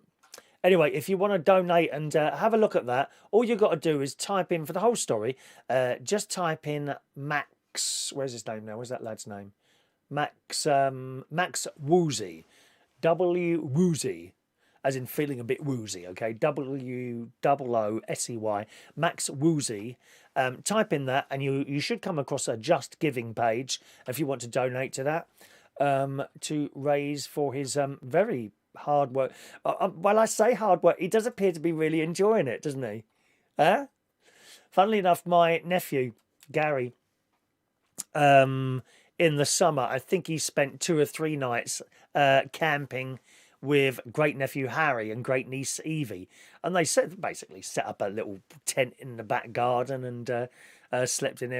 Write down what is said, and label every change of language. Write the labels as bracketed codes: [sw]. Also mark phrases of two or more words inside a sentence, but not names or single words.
[en] Anyway, if you want to donate and have a look at that, all you've got to do is type in, for the whole story, just type in Max. Where's his name now? Where's that lad's name? Max Woozy. W-Woozy. As in feeling a bit woozy, okay? W-O-O-S-E-Y. Max Woozy. Type in that and you should come across a Just Giving page if you want to donate to that, to raise for his very hard work. Well, I say hard work. He does appear to be really enjoying it, doesn't he? Funnily enough, my nephew, Gary, in the summer, I think he spent 2 or 3 nights camping with great nephew Harry and great niece Evie, and they basically set up a little tent in the back garden and slept in there.